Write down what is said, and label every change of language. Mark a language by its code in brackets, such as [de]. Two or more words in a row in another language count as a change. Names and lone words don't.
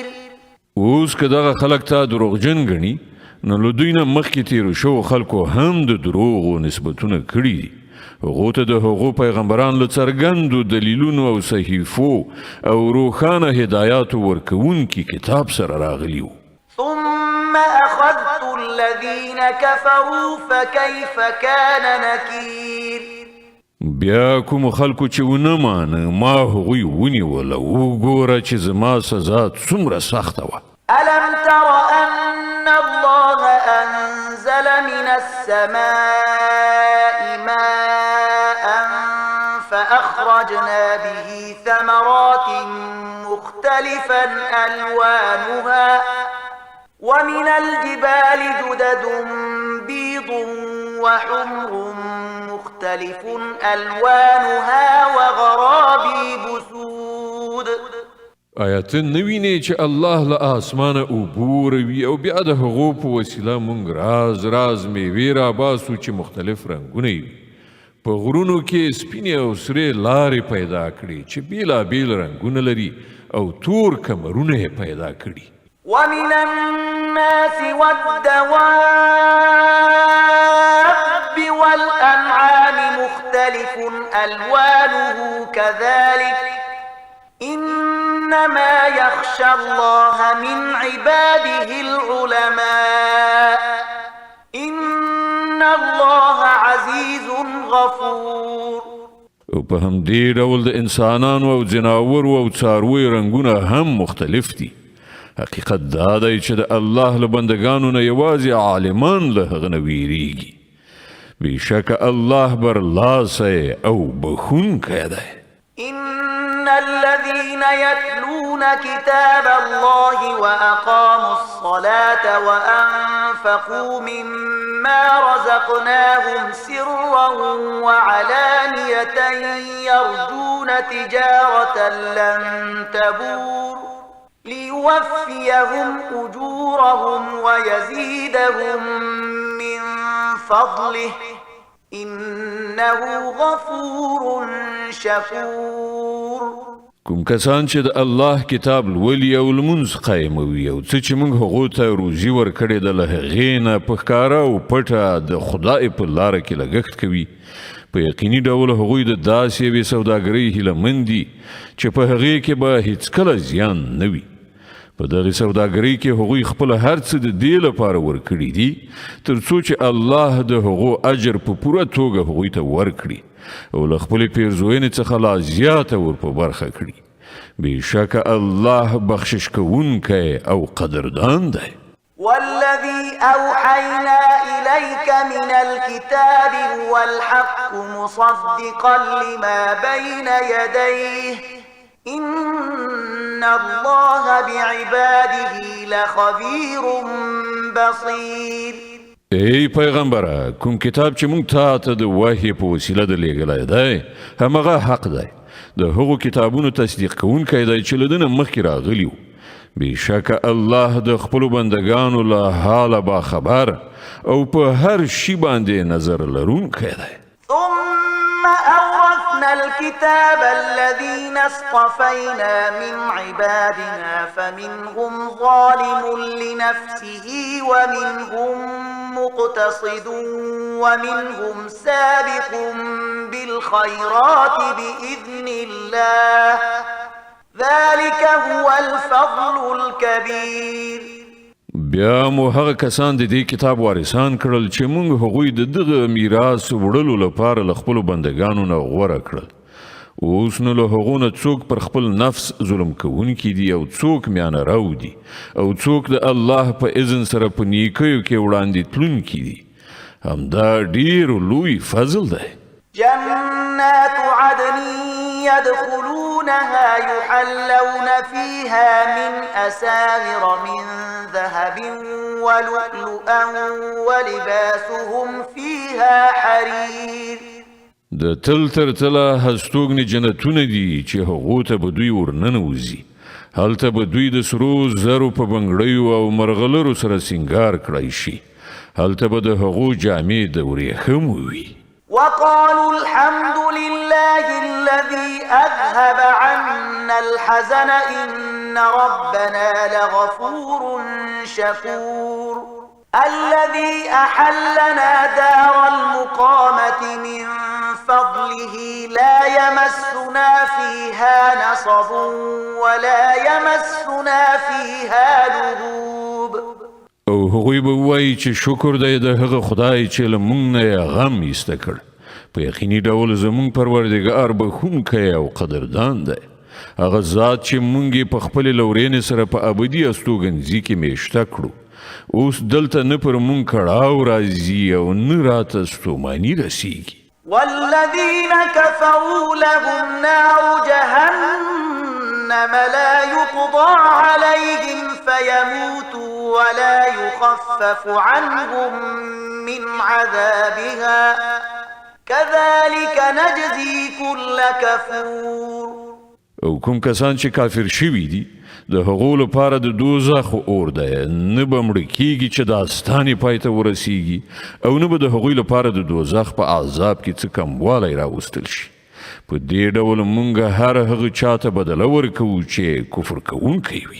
[ps] اوس که دغه خلک تا دروغجن ګڼي نو له دوی نه مخکې تیرو شوو خلکو هم د دروغو نسبتونه کړي دي هغو ته د هغو پیغمبران له څرګندو دلیلونو او صحیفو او روښانه هدایاتو ورکوونکي کتاب سره راغلي وو [ar] ثم أخذت الذين كفروا فكيف كان نكير [ps] بیا کوم خلکو چې ونه مانه ما هغوی ونیول او وګوره چې زما سزا څومره سخته وه. [ar] ألم تر أن الله أنزل من السماء ماء فأخرجنا به ثمرات مختلفا ألوانها ومن الجبال جدد بيض وحمر مختلف ألوانها وغرابيب سود. [ps] آیا ته نه وینې چې الله له آسمانه اوبه روي او بیا د هغو په وسیله موږ راز راز میوې راباسو چې مختلف رنګونه وي. په غرونو کې سپینې او سرې لارې پیدا کړي چې بیلابیل رنګونه لري او تور کمرونه یې پیدا کړي. [ar] ومن الناس والدواب والأنعام مختلف ألوانه كذلك إنما يخشى الله من عباده العلماء إن الله عزيز غفور. [ps] او په همدې ډول د انسانانو او ځناورو او څارویو رنګونه هم مختلف دي. حقیقت دا دی چې د الله له بندګانو نه یوازې عالمان له هغه نه ویریږي. بېشکه الله برلاسی او بخونکی دی. [ar] إن الذين يتلون كتاب الله وأقاموا الصلاة وأنفقوا مما رزقناهم سرا وعلانية يرجون تجارة لن تبور ليوفيهم أجورهم ويزيدهم من فضله إنه غفور شكور. [ps] کوم کسان چې د الله کتاب لولي او لمونځ قایموي او څه چې موږ هغو ته روزي ورکړې ده له هغې نه په ښکاره او پټه د خدای په لاره کې لګښت کوي. په یقیني ډول هغوی د داسې یوې سوداګرۍ هیلهمند دي چې په هغې کې به هیڅکله زیان نه وي. په دغه سوداګرۍ کې هغوی خپل هر څه د دې لپاره ورکړي دي تر څو چې الله د هغو اجر په پوره توګه هغوی ته ورکړي او له خپلې پیرزوینې څخه لا زیاته ور په برخه کړي. بېشکه الله بخشش کوونکی او قدردان دی. [ar] والذي أوحينا إليك من الكتاب هو الحق مصدقا لما بين يديه إن الله بعباده لخبير بصير. [ps] ای پیغمبره کوم کتاب چې مونږ ته د وحی په وسیله د لیږلی دی همغه حق دی. د هغو کتابونو تصدیق کوونکی دی چې له ده نه مخکې راغلي وو. بېشکه الله د خپلو بندګانو له حاله باخبر او په هر شي باندې نظر لرونکی دی. [ar] ثم أورثنا الكتاب الذين اصطفينا من عبادنا فمنهم ظالم لنفسه ومنهم مقتصد ومنهم سابق بالخيرات بإذن الله ذلك هو الفضل الكبير. [ps] بیا مو هغه کسان د دې کتاب وارثان کړل چې موږ هغوی د دغه میراث وړلو لپاره له خپلو بندګانو نه غوره کړل. اوس نو له هغو نه څوک پر خپل نفس ظلم کوونکي دي او څوک میانه رو دي او څوک د الله په اذن سره په نیکیو کې وړاندې تلونکي دي. همدا ډیر لوی فضل دی. [ar] جنات عدن يدخلونها يحلون فيها من أساور من ذهب ولؤلؤا ولباسهم فيها حرير. [ps] د تل تر تله هستوګنې جنتونه دي چې هغو ته به دوی ورننوځي. هلته به دوی د سرو زرو په بنګړیو او مرغلرو سره سینګار کړی شي. هلته به د هغو جامې د ورېښمو وي. [ar] وقالوا الحمد لله الذي أذهب عنا الحزن إن ربنا لغفور شكور. الذي أحلنا دار المقامة من فضله لا يمسنا فيها نصب ولا يمسنا فيها لغوب. [ps] او هغوی به وایي چې شکر دی د هغه خدای چې له موږ نه یې غم ایسته کړ. په یقیني ډول زمونږ پروردګار بخښونکی او قدردان دی. هغه ذات چې مونږ یې په خپلې لورینې سره په ابدي استوګنځي کې میشته کړو. اوس دلته نه پر مونږ کړاو راځي او نه راته ستوماني رسیږي. [ar] والذين كفروا لهم نار جهنم لا يقضى عليهم فيموتوا ولا يخفف عنهم من عذابها كذلك نجزي كل كفور. [ps] او کوم کسان چې کافر شوي دي د هغو لپاره د دوزخ اور دی، نه به مړه کیږي چې داستان یې پای ته ورسیږي او نه به د هغوی لپاره د دوزخ په عذاب کې څه کموالی راوستل شي. په دې ډول مونږ هر هغه چاته بدله ورکوو چې کفر کوونکی وي.